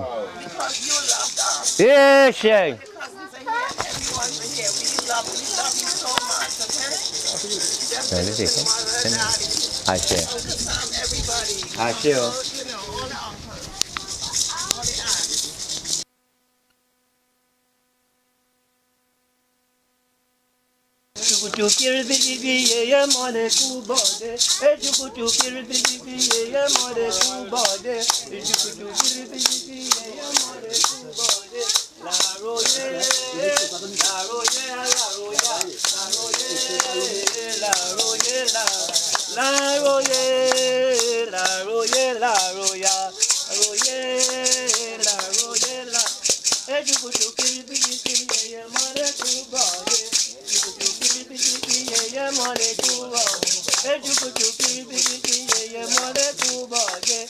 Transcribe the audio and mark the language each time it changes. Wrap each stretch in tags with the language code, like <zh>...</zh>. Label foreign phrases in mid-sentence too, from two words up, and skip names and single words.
<en>Because you loved us. Yeah, Shane. The cousins are here, everyone's here. We love you so much, okay? Just No, to this is the mother and daddy. I share. Uncle Sam, everybody. I share. You know, all the uncles. All the aunts. Chukutukiri bibi ye mole kubode. Chukutukiri bibi ye mole kubode. Chukutukiri bibi ye mole kubode. La roye, la roye, la roya, la roye, la roye, la roye, la roye, la roya, roye, la roye, la. Chukutukiri bibi ye mole kubode. Yeah, money to walk. Hey, you could</en>